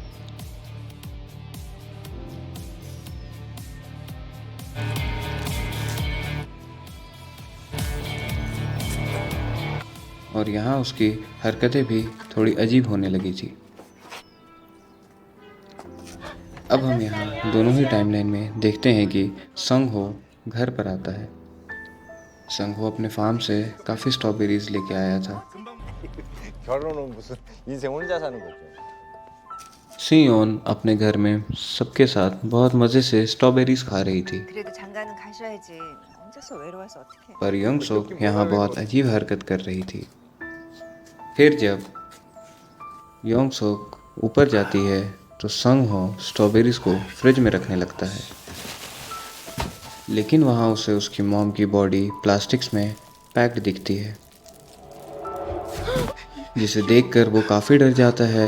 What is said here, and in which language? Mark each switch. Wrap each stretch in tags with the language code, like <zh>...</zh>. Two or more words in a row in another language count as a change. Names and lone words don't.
<hi>और यहाँ उसकी हरकतें भी थोड़ी अजीब होने लगी थी। अब हम यहाँ दोनों ही टाइमलाइन में देखते हैं कि संग हो घर पर आता है। संग हो अपने फार्म से काफ़ी स्ट्रॉबेरीज लेके आया था।</hi> <ko>결혼은 무슨 인생 혼자 사는 거죠.</ko> <hi>सियोन अपने घर में सबके साथ बहुत मज़े से स्ट्रॉबेरीज खा रही थी,</hi> <ko>그래도 장가는 가셔야지. 혼자서 외로워서 어떡해.</ko> <hi>पर यंग सुक यहाँ बहुत अजीब हरकत कर रही थी। फिर जब योंग सुक ऊपर जाती है तो संग हो स्ट्रॉबेरीज को फ्रिज में रखने लगता है, लेकिन वहाँ उसे उसकी मॉम की</hi> <en>body plastics</en> <hi>में पैक्ड दिखती है, जिसे देखकर वो काफ़ी डर जाता है।</hi>